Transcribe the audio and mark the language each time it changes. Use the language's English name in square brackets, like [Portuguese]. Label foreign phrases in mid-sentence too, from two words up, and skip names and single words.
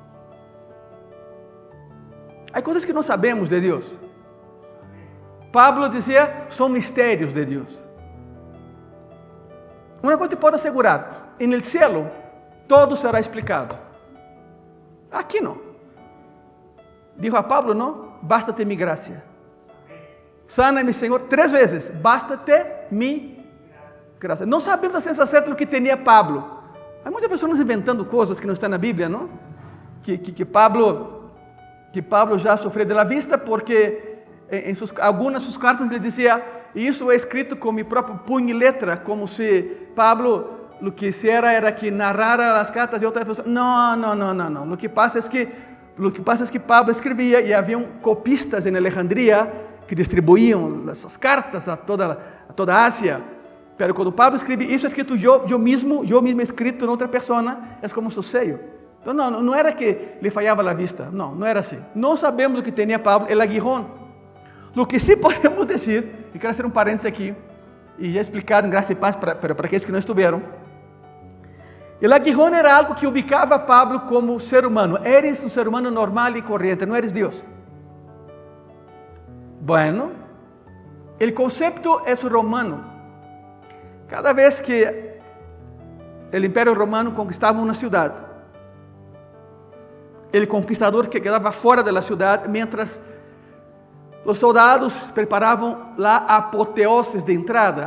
[Portuguese] Há coisas que não sabemos de Deus. Pablo dizia, são mistérios de Deus. Uma coisa te pode assegurar, no céu, todo será explicado. Aqui não. [Spanish] Dijo a Pablo, não? Basta-te mi gracia. Sana-me, [Portuguese] Senhor, 3 vezes. [Spanish] Basta-te mi gracia. [Portuguese] Não sabemos a ciencia certa o que tinha Pablo. Há muitas pessoas inventando coisas que não estão na Bíblia, não? Que Pablo já sofreu [Spanish] de la vista [Portuguese] porque em algumas de suas cartas ele dizia, isso é escrito com meu próprio punho e letra, como se Pablo o que [Spanish] hiciera era que narrara [Portuguese] as cartas de outra pessoa. Não. O que passa é que Pablo escrevia e haviam copistas em Alejandría que distribuíam essas cartas a toda a Ásia. Pero quando Pablo escreve isso é escrito eu mesmo escrito em outra pessoa, é como seu sello. Então não era que lhe falhava a vista, não era assim. Não sabemos o que tinha Pablo, [Spanish] el aguijón. [Portuguese] O que sim podemos dizer, e quero fazer parênteses aqui, e já explicado em graça e paz para aqueles que não estiveram. [Spanish] El aguijón era algo que ubicava Pablo como ser humano. Eres um ser humano normal e corriente, não eres Deus. Bueno, el concepto es romano. Cada vez que el Imperio Romano conquistaba una ciudad, el conquistador que quedaba fuera de la ciudad, mientras los soldados preparaban la apoteosis de entrada.